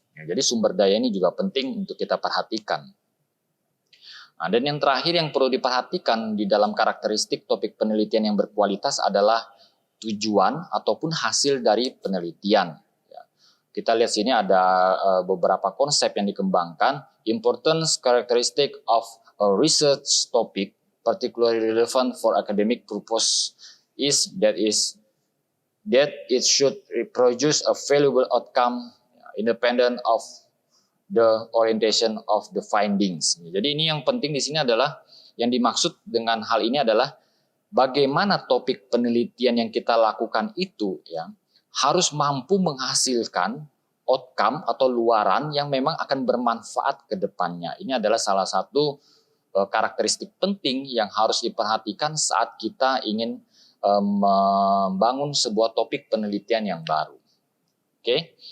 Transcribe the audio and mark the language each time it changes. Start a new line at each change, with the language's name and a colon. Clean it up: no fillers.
Indonesian: Ya, jadi sumber daya ini juga penting untuk kita perhatikan. Nah, dan yang terakhir yang perlu diperhatikan di dalam karakteristik topik penelitian yang berkualitas adalah tujuan ataupun hasil dari penelitian. Ya. Kita lihat sini ada beberapa konsep yang dikembangkan.
English: Importance characteristic of a research topic particularly relevant for academic purpose is that it should produce a valuable outcome independent of the orientation of the findings.
Indonesian: Jadi ini yang penting di sini adalah, yang dimaksud dengan hal ini adalah bagaimana topik penelitian yang kita lakukan itu ya harus mampu menghasilkan outcome atau luaran yang memang akan bermanfaat ke depannya. Ini adalah salah satu karakteristik penting yang harus diperhatikan saat kita ingin membangun sebuah topik penelitian yang baru. Oke.